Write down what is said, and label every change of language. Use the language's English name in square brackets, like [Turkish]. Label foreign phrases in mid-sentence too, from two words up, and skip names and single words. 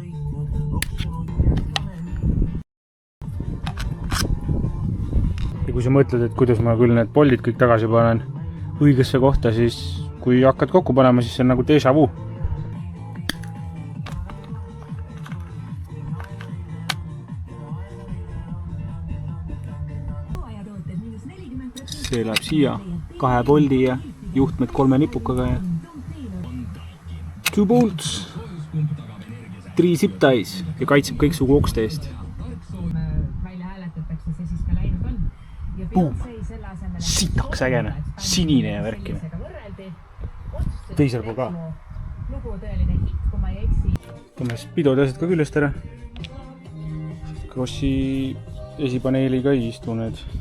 [Estonian] Ja kui sa mõtled, et kuidas ma küll need poldid kõik tagasi panen õigesse kohta, siis kui hakkad kokku panema, siis see on nagu [French] déjà vu. [Estonian] See läheb siia 2 poldi ja juhtmed 3 nipukaga ja [English] 2 bolts, 3 zip ties [Estonian] ja kaitseb kõik su okste eest. välja hääletatakse, see siis ka läinud on. Ja Boom. Beyoncé selle asemel Sitaks ägene, sinine ja värkine. Teisel pool ka. Lugu tõeline hitt, kui ma ei eksi. Tõmme spidod asjad ka küljest ära. Krossi esipaneeliga ei istu need.